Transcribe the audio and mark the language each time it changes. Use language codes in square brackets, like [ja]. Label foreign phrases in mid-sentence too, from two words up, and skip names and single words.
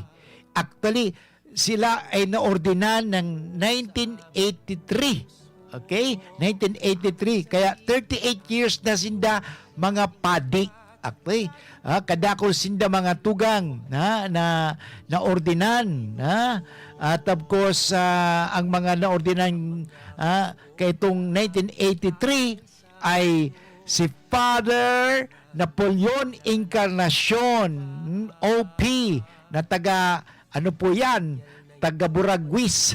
[tl] Actually, sila ay naordinan ng 1983. Okay? 1983. [bik] Kaya 38 years na sinda mga padi. [tl] Okay? [bik] Kadakol sinda mga tugang na ordinan. [tl] At [en] of course, [tl] ang mga naordinan kay itong 1983 ay si Father Napoleon Encarnacion, OP, na taga, ano po yan, taga Buraguis.